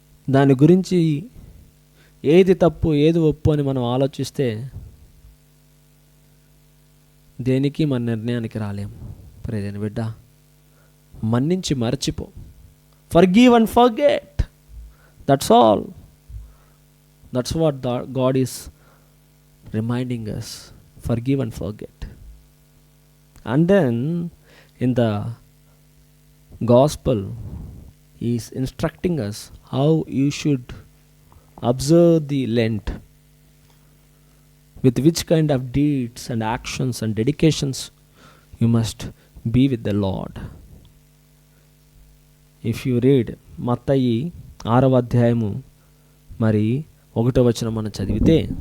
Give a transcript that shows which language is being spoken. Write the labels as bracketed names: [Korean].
[Telugu] దాని గురించి ఏది తప్పు ఏది ఒప్పు అని మనం ఆలోచిస్తే దేనికి మన నిర్ణయానికి రాలేము. ప్రియమైన బిడ్డ, మన్నించి మర్చిపో. [English] Forgive and forget, that's all. That's what God is reminding us. Forgive and forget. And then in the gospel he is instructing us how you should observe the Lent, with which kind of deeds and actions and dedications you must be with the Lord. If you read [Telugu] మత్తయి 6వ అధ్యాయము మరి 1వ వచనం మనం చదివితే,